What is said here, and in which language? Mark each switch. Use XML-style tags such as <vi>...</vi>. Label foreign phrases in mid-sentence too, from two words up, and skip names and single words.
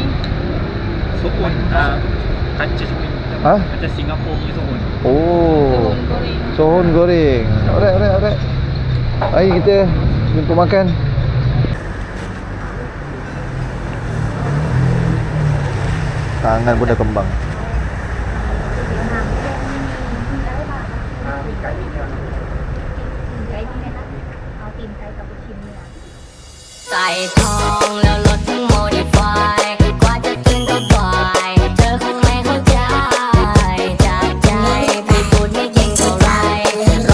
<ms>Sohon. Kaca seperti. Kaca Singapura punya sohon. Oh. goreng. Sohon goreng. Alright. Mari kita jumpa makan. Tangan pun dah kembang.</ms> <th>ใส่ทองแล้วรถถึงโมดิฟายกว่าจะตื่นก็บ่ายเธอคงไม่เข้าใจจากใจพี่พูดไม่จริงเท่าไรร</th>